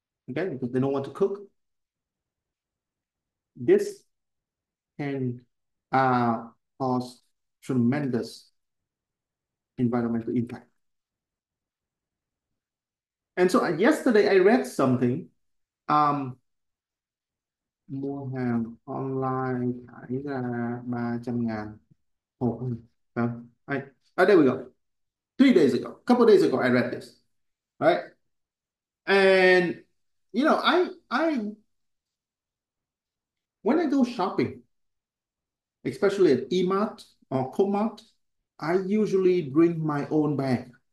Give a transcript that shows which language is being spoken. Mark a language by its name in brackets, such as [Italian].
[English] Okay, because they don't want to cook. This can uh, cause tremendous environmental impact. And so yesterday I read something. [Vietnamese] Um, Mua hàng online thải ra 300.000 hộp. Vâng. [English] There we go. 3 days ago, a couple of days ago, I read this, right? And I when I go shopping, especially at Emart or Comart, I usually bring my own bag.